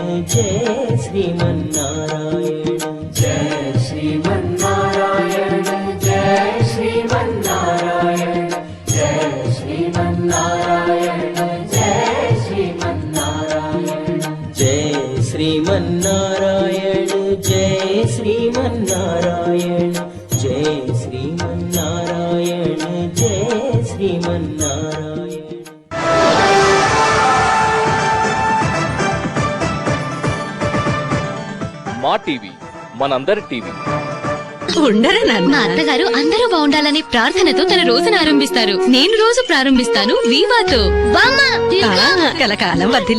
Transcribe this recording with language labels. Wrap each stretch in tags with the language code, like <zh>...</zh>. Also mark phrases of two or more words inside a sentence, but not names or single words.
<sa>जय श्रीमन्नारायण जय श्रीमन्नारायण जय श्रीमन्नारायण जय श्रीमन्नारायण जय श्रीमन्नारायण जय श्रीमन्नारायण जय श्रीमन्नारायण जय श्रीमन्नारायण जय श्रीमन्नारायण</sa> <te>మా టీవీ మనందరి టీవీ. ఉండరా నాన్న? మా అత్తగారు అందరూ బాగుండాలని ప్రార్థనతో తన రోజును ఆరంభిస్తారు. నేను రోజు ప్రారంభిస్తాను వీవాతో. కలకాలం వర్ధిల్లు.</te>